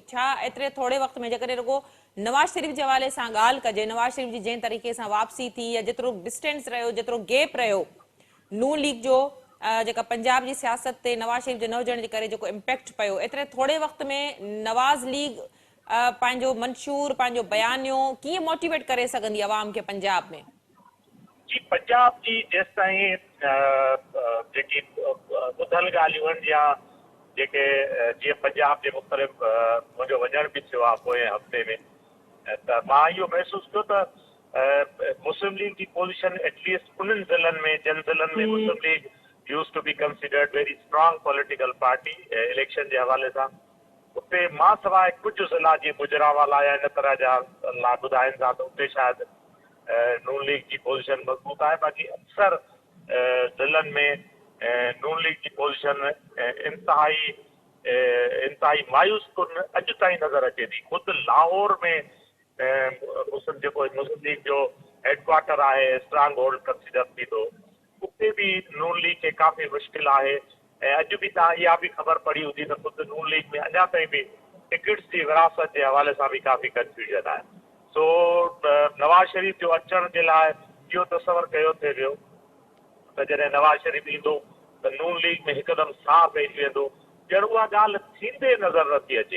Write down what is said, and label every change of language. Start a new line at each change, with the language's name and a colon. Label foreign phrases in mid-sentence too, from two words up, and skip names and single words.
Sindhi: छा एतिरे थोरे वक़्त में जेकॾहिं रुगो नवाज़ शरीफ़ जे हवाले सां ॻाल्हि कजे, नवाज़ शरीफ़ जी जंहिं तरीक़े सां वापसी थी या जेतिरो डिस्टेंस रहियो, जेतिरो गैप रहियो नून लीग जो जेका पंजाब जी सियासत ते नवाज़ शरीफ़ जे न हुजण जे करे जेको इम्पैक्ट पियो, एतिरे थोरे वक़्त में नवाज़ लीग पंहिंजो मंशूर, पंहिंजो बयानियो कीअं मोटिवेट करे सघंदी आवाम खे पंजाब में? जी पंजाब जी जेसि ताईं जेकी ॿुधल ॻाल्हियूं आहिनि या जेके जीअं पंजाब जे मुख़्तलिफ़ मुंहिंजो वञण बि थियो आहे पोएं हफ़्ते में त मां इहो महसूसु कयो त मुस्लिम लीग की पोजीशन एटलीस्ट उन्हनि ज़िलनि में जिन ज़िलनि में मुस्लिम लीग
English: use to be considered very strong political party
Sindhi: इलेक्शन जे हवाले सां उते मां सवाइ कुझु ज़िला जीअं गुजरांवाला या इन तरह जा ला ॿुधाइनि था त उते शायदि नून लीग की पोजीशन मज़बूत आहे। बाक़ी अक्सर ज़िलनि में नून लीग की पोजीशन इंतहाई मायूस कुन अॼु ताईं नज़र अचे थी। ख़ुदि लाहौर में मुस्लिम लीग जो हेडक्वार्टर आहे,
English: strong hold
Sindhi: कंसिडर थी थो, उते बि नून लीग खे काफ़ी मुश्किल आहे। ऐं अॼु बि तव्हां इहा बि ख़बर पढ़ी हूंदी त ख़ुदि नून लीग में अञा ताईं बि टिकट्स जी विरासत जे हवाले सां बि काफ़ी कंफ्यूजन आहे। सो नवाज़ शरीफ़ जो अचण जे लाइ इहो तसवर कयो थिए वियो त जॾहिं नवाज़ शरीफ़ ईंदो त नून लीग में हिकदमि साह पइजी वेंदो, ॼण उहा ॻाल्हि थींदे नज़र नथी अचे।